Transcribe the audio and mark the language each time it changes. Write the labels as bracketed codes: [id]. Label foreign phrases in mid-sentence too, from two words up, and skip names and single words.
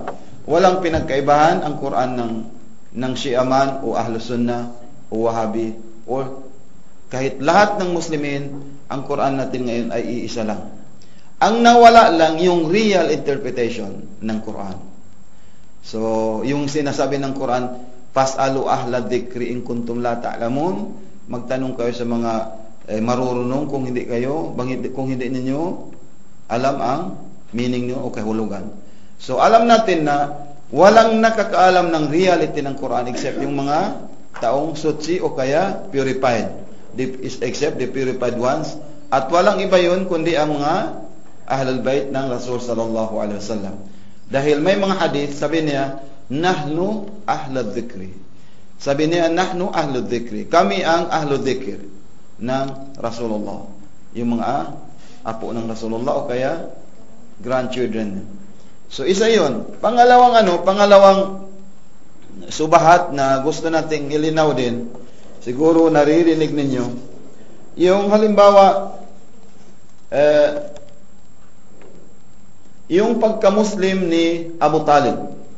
[tl] Walang pinagkaibahan ang Quran ng Shia man o Ahlus Sunnah o Wahhabi o kahit lahat ng Muslimin, ang Quran natin ngayon ay iisa lang. Ang nawala lang yung [en] real interpretation [tl] ng Quran. So, yung sinasabi ng Quran, [ar] فاسألوا أهل الذكر إن كنتم لا تعلمون, [tl] magtanong kayo sa mga marurunong kung hindi ninyo alam ang meaning niyo o kahulugan. So, alam natin na walang nakakaalam ng reality ng Quran except yung mga taong sutsi o kaya purified, [en] except the purified ones, [tl] at walang iba yun kundi ang mga Ahlul Bait ng Rasul [ar] صلى الله عليه وسلم. [tl] Dahil may mga hadith, sabi niya, [ar] نحن أهل الذكر. [tl] Sabi niya, [ar] نحن أهل الذكر. [tl] Kami ang [ar] أهل الذكر [tl] ng Rasulullah. Yung mga apo ng Rasulullah o kaya grandchildren. So isa yun. Pangalawang subahat na gusto nating ilinaw din, siguro naririnig ninyo, yung halimbawa, yung pagka-Muslim ni Abu Talib.